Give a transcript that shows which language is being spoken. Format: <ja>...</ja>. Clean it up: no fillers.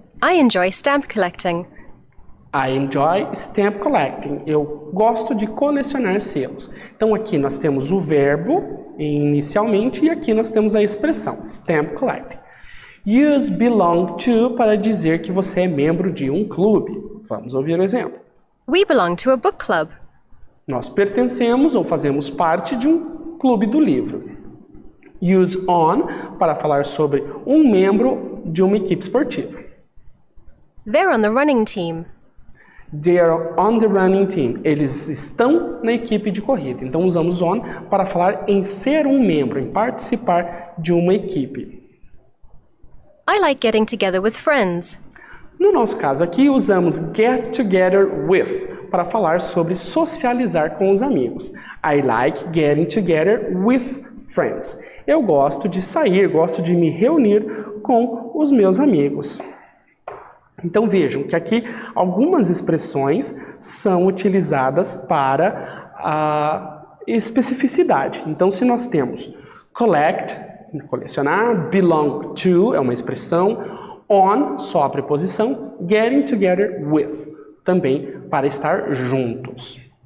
<en>I enjoy stamp collecting. I enjoy stamp collecting.</en> <pt>Eu gosto de colecionar selos. Então aqui nós temos o verbo inicialmente e aqui nós temos a expressão stamp collecting. Use belong to para dizer que você é membro de um clube. Vamos ouvir o exemplo.</pt> <en>We belong to a book club.</en> <pt>Nós pertencemos ou fazemos parte de um clube do livro. Use on para falar sobre um membro de uma equipe esportiva.</pt> <en>They're on the running team. They are on the running team.</en> <pt>Eles estão na equipe de corrida. Então usamos on para falar em ser um membro, em participar de uma equipe.</pt> <en>I like getting together with friends.</en> <pt>No nosso caso aqui usamos get together with para falar sobre socializar com os amigos.</pt> <en>I like getting together with friends.</en> <pt>Eu gosto de sair, gosto de me reunir com os meus amigos. Então vejam que aqui algumas expressões são utilizadas para a especificidade. Então se nós temos collect, colecionar, belong to é uma expressão, on, só a preposição, getting together with, também para estar juntos.</pt>